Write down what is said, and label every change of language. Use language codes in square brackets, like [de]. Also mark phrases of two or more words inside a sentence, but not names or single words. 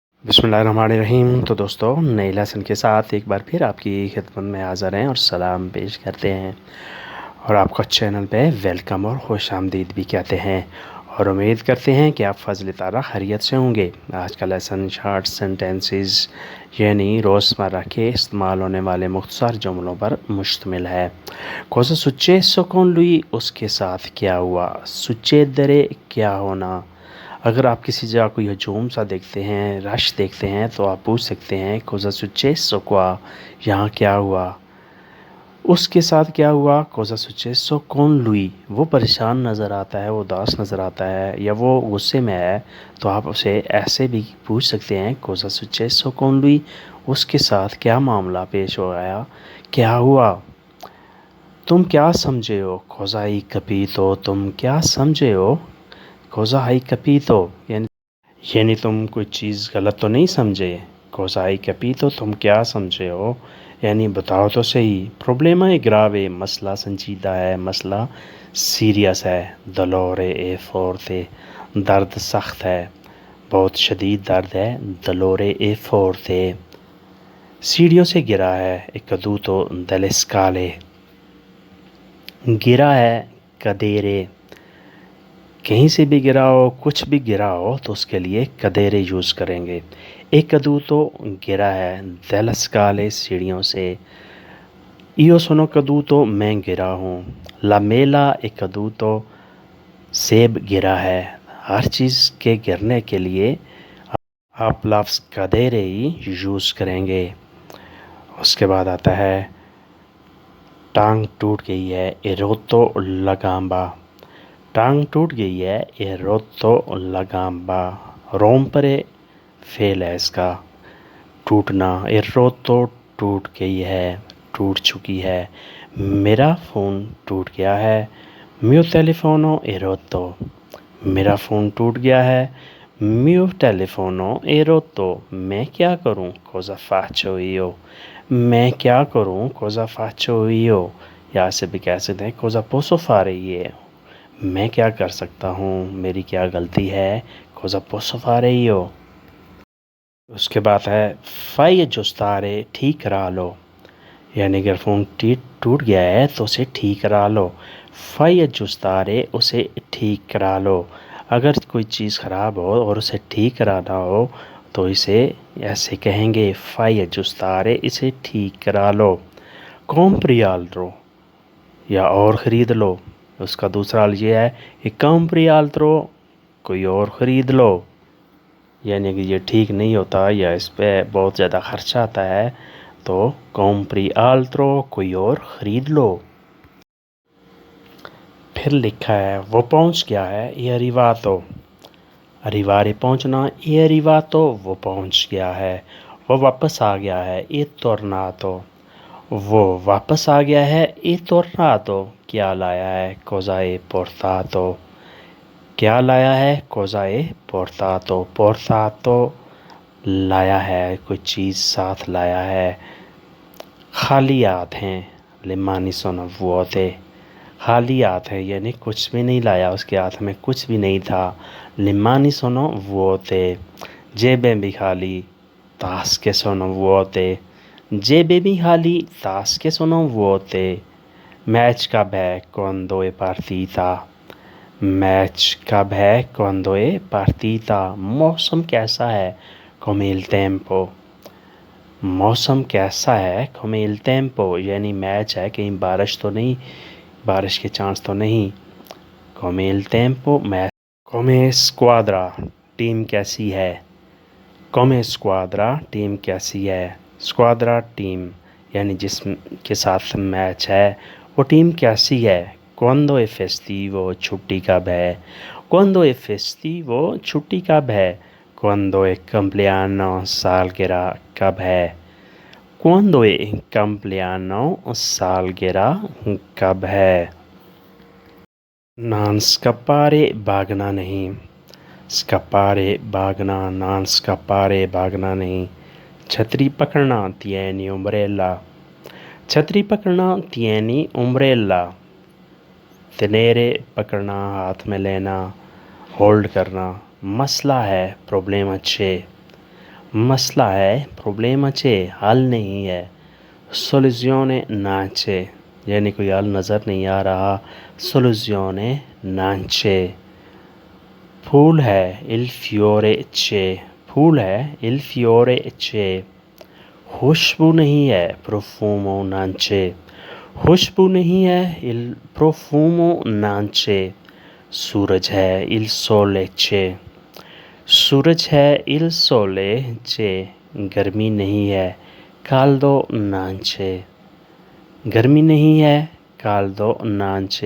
[ur] بسم اللہ الرحمن الرحیم۔ تو دوستو، نئے لیسن کے ساتھ ایک بار پھر آپ کی خدمت میں حاضر ہیں اور سلام پیش کرتے ہیں اور آپ کو چینل پے ویلکم اور خوش آمدید بھی کہتے ہیں اور امید کرتے ہیں کہ آپ فضل تعالی خیریت سے ہوں گے. آج کا لیسن [en] short sentences [ur] یعنی روزمرہ کے استعمال ہونے والے مختصر جملوں پر مشتمل ہے. [it] cosa successo con lui, [ur] اس کے ساتھ کیا ہوا. succedere کیا ہونا۔ اگر آپ کسی جگہ کوئی ہجوم سا دیکھتے ہیں، رش دیکھتے ہیں، تو آپ پوچھ سکتے ہیں [it] cosa successo qua, [ur] یہاں کیا ہوا. اس کے ساتھ کیا ہوا, [it] cosa successo con lui, [ur] وہ پریشان نظر آتا ہے، وہ اداس نظر آتا ہے یا وہ غصے میں ہے، تو آپ اسے ایسے بھی پوچھ سکتے ہیں [it] cosa successo con lui, [ur] اس کے ساتھ کیا معاملہ پیش ہو آیا، کیا ہوا. تم کیا سمجھے ہو, [it] cosa hai capito, [ur] تم کیا سمجھے ہو, [it] cosa hai capito, [ur] یعنی تم کوئی چیز غلط تو نہیں سمجھے. [it] cosa hai capito, [ur] تم کیا سمجھے ہو، یعنی بتاؤ تو سہی. [it] problema è grave, [ur] مسئلہ سنجیدہ ہے، مسئلہ سیریس ہے. [it] dolore è forte, [ur] درد سخت ہے، بہت شدید درد ہے. [it] dolore è forte। [ur] سیڑھیوں سے گرا ہے, [it] è caduto dalle scale, [ur] گرا ہے کدیرے. کہیں سے بھی گرا ہو، کچھ بھی گرا ہو، تو اس کے لیے کدیرے یوز کریں گے. ایک کدو تو گرا ہے, [it] dalle scale [ur] سیڑھیوں سے. [it] io sono caduto, [ur] میں گرا ہوں. [it] la mela è caduto, [ur] سیب گرا ہے. ہر چیز کے گرنے کے لیے آپ لفظ کدیرے ہی یوز کریں گے. اس کے بعد آتا ہے ٹانگ ٹوٹ گئی ہے, [it] e rotto la gamba, [ur] ٹانگ ٹوٹ گئی ہے, [it] e rotto la gamba। [ur] rompere فعل ہے اس کا، ٹوٹنا. [it] e rotto [ur] ٹوٹ گئی ہے، ٹوٹ چکی ہے. میرا فون ٹوٹ گیا ہے, [it] mio telefono è rotto, [ur] میرا فون ٹوٹ گیا ہے. [it] mio telefono è rotto, [ur] میں کیا کروں, [it] cosa faccio io, [ur] میں کیا کروں, [it] cosa faccio io। [ur] یا سے بھی کہہ سکتے ہیں [it] cosa posso fare io, [ur] میں کیا کر سکتا ہوں، میری کیا غلطی ہے, [it] cosa posso fare io। [ur] اس کے بعد ہے [it] fai aggiustare, [ur] ٹھیک کرا لو، یعنی اگر فون ٹوٹ گیا ہے تو اسے ٹھیک کرا لو. [it] fai aggiustare, [ur] اسے ٹھیک کرا لو. اگر کوئی چیز خراب ہو اور اسے ٹھیک کرانا ہو تو اسے ایسے کہیں گے [it] fai aggiustare, [ur] اسے ٹھیک کرا لو. [it] compri altro, [ur] یا اور خرید لو. اس کا دوسرا حل یہ ہے کہ [it] compri altro, [ur] کوئی اور خرید لو، یعنی کہ یہ ٹھیک نہیں ہوتا یا اس پر بہت زیادہ خرچہ آتا ہے، تو [it] compri altro, [ur] کوئی اور خرید لو. پھر لکھا ہے وہ پہنچ گیا ہے, [it] è arrivato, arrivare पहुंचना, è arrivato, [ur] وہ پہنچ گیا ہے. وہ واپس آ گیا ہے, [it] è tornato, [ur] وہ واپس آ گیا ہے, [it] è tornato। [ur] کیا لایا ہے, [it] cosa hai portato, [ur] کیا لایا ہے, [it] cosa hai portato, portato [ur] لایا ہے، کوئی چیز ساتھ لایا ہے. خالی ہاتھ ہیں, [it] le mani sono vuote, [ur] خالی ہاتھ ہے یعنی کچھ بھی نہیں لایا، اس کے ہاتھ میں کچھ بھی نہیں تھا. [it] le mani sono vuote, [ur] جیبیں بھی خالی, [it] tasche sono vuote, [ur] جیبیں بھی خالی, [it] tasche sono vuote। [ur] میچ کب ہے, [it] quando è partita, [ur] میچ کب ہے, [it] quando è partita। [ur] موسم کیسا ہے, [it] come il tempo, [ur] موسم کیسا ہے, [it] come il tempo, [ur] یعنی میچ ہے، کہیں بارش تو نہیں، بارش کے چانس تو نہیں. [it] come il tempo मैच। come squadra, [ur] ٹیم کیسی ہے, [it] come squadra, [ur] ٹیم کیسی ہے. squadra ٹیم، یعنی جس کے ساتھ میچ ہے وہ ٹیم کیسی ہے. [it] quando è festivo, [ur] چھٹی کب ہے, [it] quando è festivo, [ur] چھٹی کب ہے. [it] quando è compleanno, [ur] سالگرہ کب ہے, [it] quando è compleanno, [ur] سالگرہ کب ہے. [it] non scappare, [ur] بھاگنا نہیں, [it] scappare भागना, non scappare [ur] بھاگنا نہیں. چھتری پکڑنا, [it] tieni umbrella, [ur] چھتری پکڑنا, [it] tieni umbrella। [ur] tenere پکڑنا، ہاتھ میں لینا، ہولڈ کرنا. مسئلہ ہے, [it] problema c'è, [ur] مسئلہ ہے [it] problema c'è [ur] حل نہیں ہے. [it] soluzione non c'è [ur] یعنی کوئی حل نظر نہیں آ رہا. [it] soluzione non c'è. [ur] پھول ہے [it] il fiore c'è [ur] پھول ہے [it] il fiore c'è. [ur] خوشبو نہیں ہے [it] profumo non c'è [ur] خوشبو نہیں ہے [it] il profumo non c'è. [ur] سورج ہے [it] il sole c'è [ur] سورج ہے [it] il sole c'è. [ur] گرمی نہیں ہے [it] caldo non c'è [ur] گرمی نہیں ہے [it] caldo non c'è.